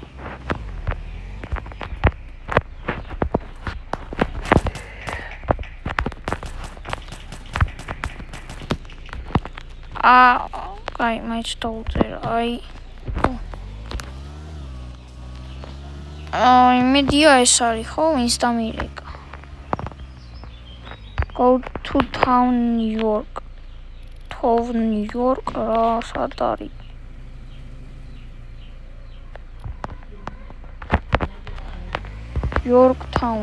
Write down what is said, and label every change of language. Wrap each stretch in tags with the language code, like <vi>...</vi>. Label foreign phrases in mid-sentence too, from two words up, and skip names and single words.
<ka>აი, მაინც დავწერა. აი, მედია ეს არის, ხო, ვინც დამირეკა.</ka> <en>Go to town New York.</en> <ka>New York რა სად არის? Yorktown.</ka>